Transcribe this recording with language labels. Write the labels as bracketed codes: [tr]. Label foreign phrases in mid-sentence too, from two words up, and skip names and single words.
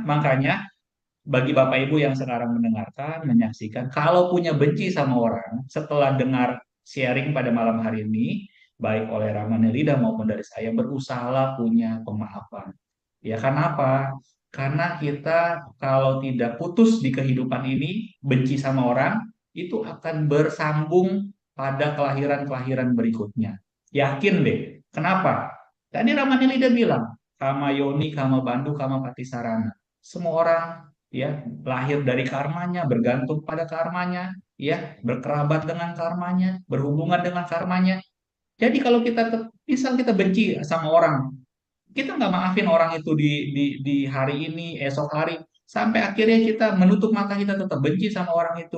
[id] Makanya bagi Bapak Ibu yang sekarang mendengarkan, menyaksikan, kalau punya benci sama orang, setelah dengar sharing pada malam hari ini, baik oleh Ramani Rida maupun dari saya, berusahalah punya pemaafan. Ya, kenapa? Karena kita kalau tidak putus di kehidupan ini, benci sama orang, itu akan bersambung pada kelahiran-kelahiran berikutnya. Yakin deh. Kenapa? Tadi Ramani Rida bilang, [pi] kama yoni, kama bandu, kama patisarana. [id] Semua orang ya lahir dari karmanya, bergantung pada karmanya, ya berkerabat dengan karmanya, berhubungan dengan karmanya. Jadi kalau misal kita benci sama orang, kita nggak maafin orang itu di hari ini, esok hari, sampai akhirnya kita menutup mata, kita tetap benci sama orang itu.